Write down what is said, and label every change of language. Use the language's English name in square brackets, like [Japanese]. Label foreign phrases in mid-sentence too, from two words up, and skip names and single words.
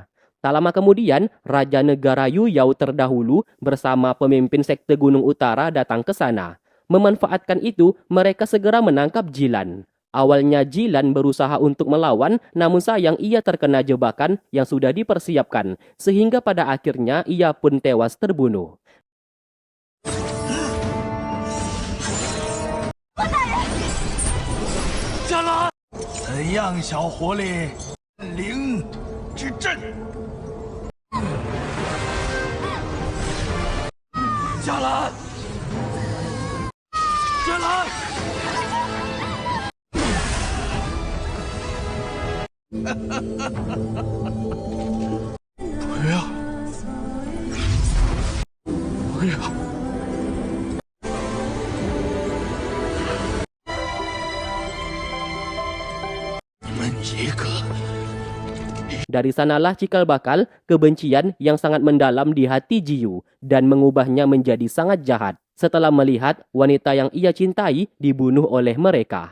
[Indonesian] Tak lama kemudian, Raja Negara Yuyao terdahulu bersama pemimpin sekte Gunung Utara datang ke sana. Memanfaatkan itu, mereka segera menangkap Jilan. Awalnya Jilan berusaha untuk melawan, namun sayang ia terkena jebakan yang sudah dipersiapkan, sehingga pada akhirnya ia pun tewas terbunuh. [Chinese] 加拉，怎样，小狐狸？灵之阵。加兰，加兰。不要，不要。 [Indonesian] Dari sanalah cikal bakal kebencian yang sangat mendalam di hati Jiyu dan mengubahnya menjadi sangat jahat setelah melihat wanita yang ia cintai dibunuh oleh mereka.